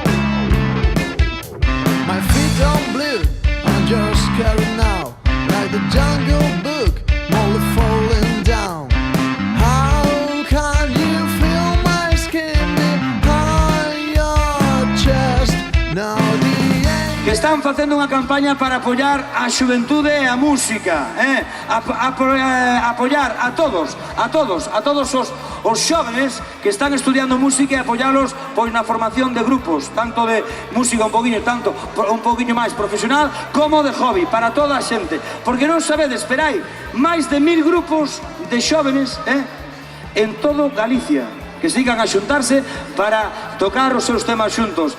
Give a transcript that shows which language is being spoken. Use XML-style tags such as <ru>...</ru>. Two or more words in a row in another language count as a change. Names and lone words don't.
<en>My feet don't blue, I'm just scared now. Like the Jungle Book, slowly falling down. How can you feel my skin behind your chest? Now</en> <gl>que están facendo unha campaña para apoiar a xuventude e a música, apoiar a todos os xóvenes que están estudiando música e apoialos pois na formación de grupos, tanto de música un poquinho máis profesional como de hobby, para toda a xente, porque non sabedes, pero hai máis de 1000 grupos de xóvenes en todo Galicia que sigan a xuntarse para tocar os seus temas xuntos.</gl>